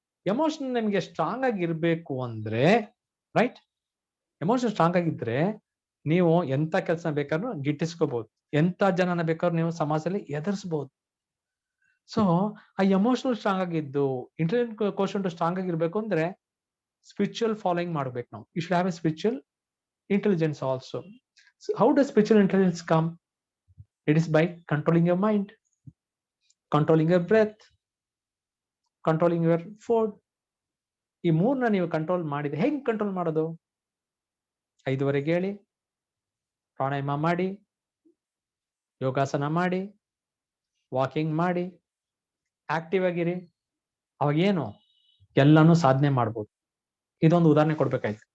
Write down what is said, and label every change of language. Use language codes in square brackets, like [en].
[kn] Emotion ನಿಮ್ಗೆ strong ಆಗಿ ಇರ್ಬೇಕು ಅಂದ್ರೆ, ರೈಟ್, ಎಮೋಷನ್ ಸ್ಟ್ರಾಂಗ್ ಆಗಿದ್ರೆ ನೀವು ಎಂತ ಕೆಲಸ ಬೇಕಾದ್ರೂ ಗಿಟ್ಟಿಸ್ಕೋಬಹುದು, ಎಂತ ಜನನ ಬೇಕಾದ್ರೂ ನೀವು ಸಮಾಜದಲ್ಲಿ ಎದುರಿಸಬಹುದು. ಸೊ ಆ ಎಮೋಷನಲ್ ಸ್ಟ್ರಾಂಗ್ ಆಗಿದ್ದು ಇಂಟೆಲಿಜೆಂಟ್ ಕೋಶನ್ ಸ್ಟ್ರಾಂಗ್ ಆಗಿರ್ಬೇಕು ಅಂದ್ರೆ ಸ್ಪಿರಿಚುವಲ್ ಫಾಲೋಯಿಂಗ್ ಮಾಡ್ಬೇಕು ನಾವು. [en] You should have a spiritual intelligence also. So how does spiritual intelligence come? It is by controlling your mind, controlling your breath, controlling your food. [kn] ಈ ಮೂರನ್ನ ನೀವು control ಮಾಡಿದ್ರೆ ಹೆಂಗ್ control ಮಾಡೋದು? 5:30 ಹೇಳಿ, ಪ್ರಾಣಾಯಾಮ ಮಾಡಿ, ಯೋಗಾಸನ ಮಾಡಿ, ವಾಕಿಂಗ್ ಮಾಡಿ, ಆಕ್ಟಿವ್ ಆಗಿರಿ. ಅವಾಗ ಏನು ಎಲ್ಲಾನು ಸಾಧನೆ ಮಾಡ್ಬೋದು. ಇದೊಂದು ಉದಾಹರಣೆ ಕೊಡ್ಬೇಕಾಯ್ತು.